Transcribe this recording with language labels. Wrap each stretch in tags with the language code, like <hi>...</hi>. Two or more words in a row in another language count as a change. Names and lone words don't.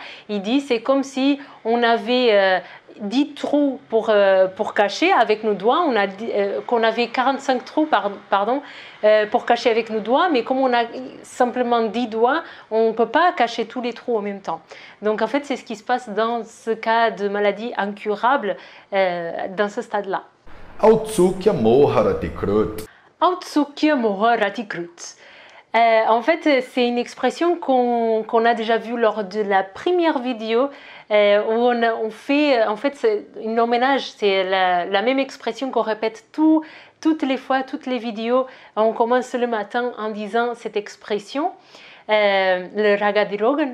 <fr>Il dit c'est comme si on avait 10 trous pour cacher avec nos doigts, qu'on avait 45 trous pour cacher avec nos doigts, mais comme on a simplement 10 doigts, on ne peut pas cacher tous les trous en même temps. Donc en fait, c'est ce qui se passe dans ce cas de maladie incurable, dans ce stade-là.</fr> <sa>औत्सुक्य मोहरति कृत्. औत्सुक्य मोहरति कृत्.</sa> <fr>En fait, c'est une expression qu'on a déjà vue lors de la première vidéo où on fait, en fait, c'est un hommage, c'est la même expression qu'on répète toutes les fois, toutes les vidéos. On commence le matin en disant cette expression, le Raga Dirogan.</fr>